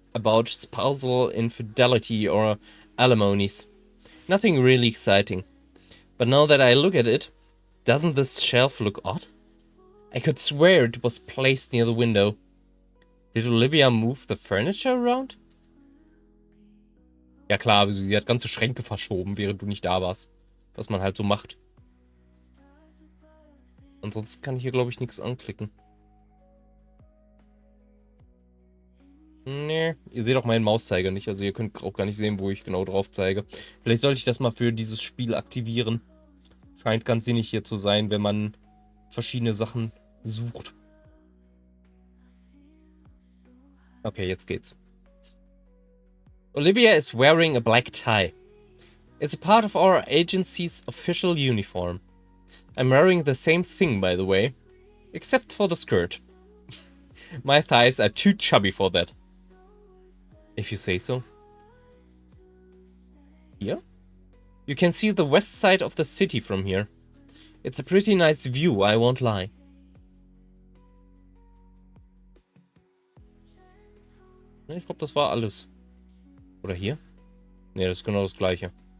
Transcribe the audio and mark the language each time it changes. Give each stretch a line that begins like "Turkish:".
English: about spousal infidelity or alimonies. Nothing really exciting. But now that I look at it, doesn't this shelf look odd? I could swear it was placed near the window. Did Olivia move the furniture around?
German: Ja klar, sie hat ganze Schränke verschoben, während du nicht da warst. Was man halt so macht. Ansonsten kann ich hier, glaube ich, nichts anklicken. Nee, ihr seht auch meinen Mauszeiger nicht. Also ihr könnt auch gar nicht sehen, wo ich genau drauf zeige. Vielleicht sollte ich das mal für dieses Spiel aktivieren. Scheint ganz sinnig hier zu sein, wenn man verschiedene Sachen sucht. Okay, jetzt geht's.
English: Olivia is wearing a black tie. It's a part of our agency's official uniform. I'm wearing the same thing, by the way. Except for the skirt. My thighs are too chubby for that. If you say so. Here? You can see the west side of the city from here. It's a pretty nice view, I won't lie.
German: Ich glaube, das war alles. Oder hier? Ne, das ist genau das gleiche.